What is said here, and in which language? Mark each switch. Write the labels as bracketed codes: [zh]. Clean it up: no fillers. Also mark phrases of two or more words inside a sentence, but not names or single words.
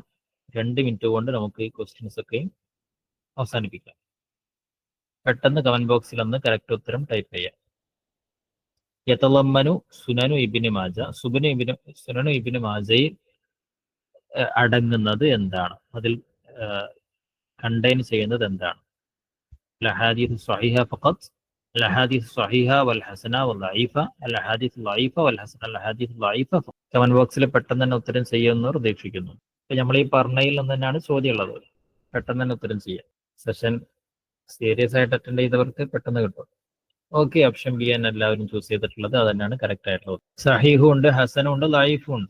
[ml] 2 മിനിറ്റ് കൊണ്ട് നമുക്ക് ഈ ക്വസ്റ്റ്യൻസ് ഒക്കെ അവസാനിപ്പിക്കാം. പെട്ടെന്ന് [en] comment boxil [ml] ഒന്ന് കറക്റ്റ് ഉത്തരം ടൈപ്പ് ചെയ്യാം. യതളമ്മനു സുനനു ഇബ്നു മാജ, സുനനു ഇബ്നു മാജയിൽ അടങ്ങുന്നത് എന്താണ്? അതിൽ കണ്ടെയ്ൻ ചെയ്യുന്നത് എന്താണ്? [ar] الأحاديث الصحيحة فقط، الأحاديث الصحيحة والحسنة والضعيفة، الأحاديث الضعيفة والحسنة، الأحاديث الضعيفة. [en] comment boxil [ml] പെട്ടെന്ന് തന്നെ ഉത്തരം ചെയ്യുമെന്ന് പ്രതീക്ഷിക്കുന്നു. ഇപ്പൊ നമ്മൾ ഈ പറഞ്ഞതിൽ നിന്ന് തന്നെയാണ് ചോദ്യം ഉള്ളത്. പെട്ടെന്ന് തന്നെ ഉത്തരം ചെയ്യാം. [en] session serious [ml] ആയിട്ട് അറ്റൻഡ് ചെയ്തവർക്ക് പെട്ടെന്ന് കിട്ടും. ഓക്കെ, [en] option B [ml] ആണ് എല്ലാവരും ചൂസ് ചെയ്തിട്ടുള്ളത്. അത് തന്നെയാണ് കറക്റ്റ് ആയിട്ടുള്ളത്. സഹീഹും ഉണ്ട്, ഹസനും ഉണ്ട്, ലൈഫും ഉണ്ട്.